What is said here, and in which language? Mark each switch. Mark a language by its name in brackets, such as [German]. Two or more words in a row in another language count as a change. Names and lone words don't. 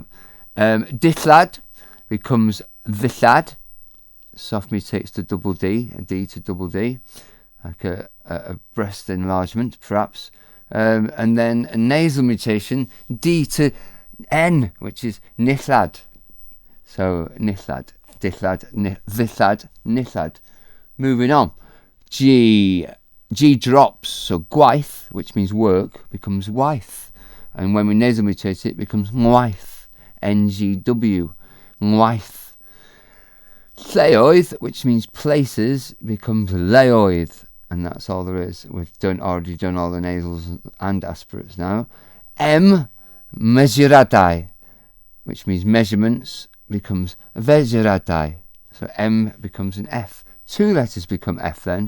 [English] Dillad becomes ddillad. Soft mutates to double D, a D to double D, like a breast enlargement, perhaps. And then a nasal mutation, D to N, which is nillad. So [Welsh] nillad, dillad, ddillad, nillad. [English] Moving on. G drops, so gwaith, which means work, becomes waith. And when we nasal mutate it, becomes ngwaith. NGW, ngwaith. Lleoedd, which means places, becomes leoedd. And that's all there is. We've already done all the nasals and aspirates now. M, mesuradau, which means measurements, becomes vesuradau. So M becomes an F. 2 letters become F then.